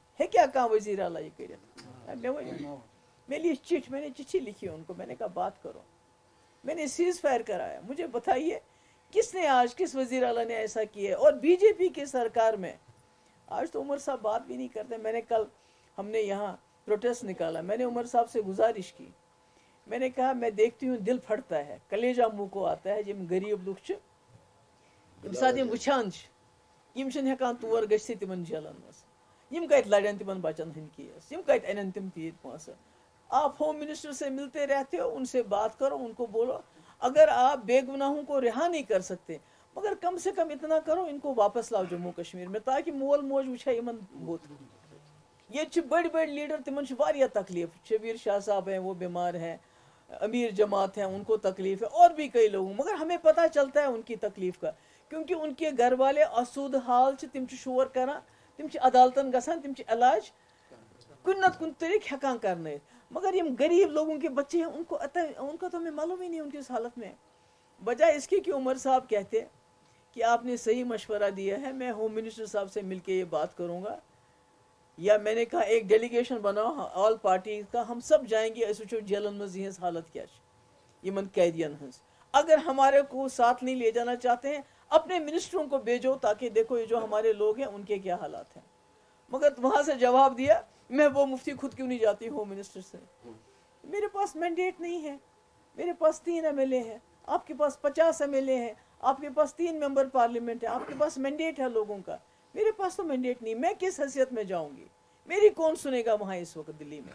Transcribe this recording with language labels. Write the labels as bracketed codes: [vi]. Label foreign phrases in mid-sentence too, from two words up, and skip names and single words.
[ur] ہے کیا کہا وزیر اعلیٰ یہ کر میری چٹھی، میں نے چٹھی لکھی ان کو، میں نے کہا بات کرو، میں نے [en] cease fire [ur] کرایا، مجھے بتائیے کس نے آج، کس وزیر اعلیٰ نے ایسا کیا? اور بی جے پی کی سرکار میں آج تو عمر صاحب بات بھی نہیں کرتے. میں نے کل ہم نے یہاں پروٹیسٹ نکالا، میں نے عمر صاحب سے گزارش کی، میں نے کہا میں دیکھتی ہوں دل پھٹتا ہے، کلیجہ منہ کو آتا ہے جب غریب لوگ [ks] वुचान हेकान तौर गि तिमन जेलन मज कत लड़न तिमन बचन हंद केस, कत अन तिम तीत पैसे। [ur] آپ [en] home minister [ur] سے ملتے رہتے ہو، ان سے بات کرو، ان کو بولو اگر آپ بے گناہوں کو رہا نہیں کر سکتے مگر کم سے کم اتنا کرو ان کو واپس لاؤ جموں کشمیر میں، تاکہ [ks] मोल मोज वुछा इन बुत। ये बड़ बड़ लीडर तिमन वारिया तकलीफ, [ur] شبیر شاہ صاحب ہیں وہ بیمار ہیں، امیر جماعت ہیں ان کو تکلیف ہے، اور بھی کئی لوگوں، مگر ہمیں پتا چلتا ہے ان کی تکلیف کا، کیونکہ ان کے گھر والے [ks] आसूद हाल तिम शोर करान, तिम अदालतन गसान, तिम इलाज कुन नत कुन तरीक हेकान करने, [ur] مگر یہ غریب لوگوں کے بچے ہیں ان کا تو ہمیں معلوم ہی نہیں ان کی اس حالت میں. بجائے اس کے کہ عمر صاحب کہتے کہ آپ نے صحیح مشورہ دیا ہے، میں [en] home minister [ur] صاحب سے مل کے یہ بات کروں گا، یا میں نے کہا ایک ڈیلیگیشن بناؤ [en] all party [ur] کا، ہم سب جائیں گے, [ks] अस वो जेलन मज यह हालत क्या यमन कैदियन हंस। [ur] اگر ہمارے کو ساتھ نہیں لے جانا چاہتے ہیں، اپنے منسٹروں کو بھیجو، تاکہ دیکھو یہ جو ہمارے لوگ ہیں ان کے کیا حالات ہیں. مگر وہاں سے جواب دیا، میں وہ مفتی خود کیوں نہیں جاتی [en] home minister [ur] سے، میرے پاس مینڈیٹ نہیں ہے، میرے پاس 3 MLA ہیں، آپ کے پاس 50 MLA ہیں، آپ کے پاس 3 [en] member parliament [ur] ہے، آپ کے پاس مینڈیٹ ہے لوگوں کا، میرے پاس تو مینڈیٹ نہیں، میں کس حیثیت میں جاؤں گی، میری کون سنے گا وہاں اس وقت دلی میں.